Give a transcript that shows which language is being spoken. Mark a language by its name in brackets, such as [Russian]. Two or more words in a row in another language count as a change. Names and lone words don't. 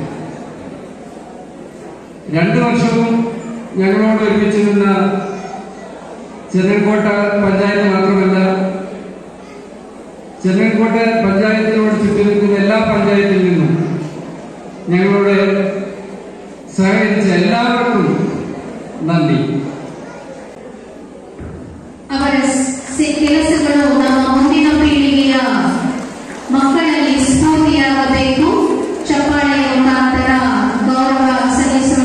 [Malayalam] 2 വർഷവും ഞങ്ങളോട് ഒരുമിച്ച് നിന്ന ചെന്നൈക്കോട്ട പഞ്ചായത്ത് മാത്രമല്ല, ചെന്നൈക്കോട്ട പഞ്ചായത്തിനോട് ചുറ്റി നിൽക്കുന്ന എല്ലാ പഞ്ചായത്തിൽ നിന്നും ഞങ്ങളോട് [Kannada] ಸಹಕರಿಸಿದ ಎಲ್ಲರಿಗೂ ನಂದಿ. ಅವರ ಕೆಲಸಗಳು ನಮ್ಮ ಮುಂದಿನ ಪೀಳಿಗೆಯ ಮಕ್ಕಳಲ್ಲಿ ಸ್ಫೂರ್ತಿಯಾಗಬೇಕು. ಚಪ್ಪಾಳೆಯ ಮುಖಾಂತರ ಗೌರವ ಸಲ್ಲಿಸೋಣ.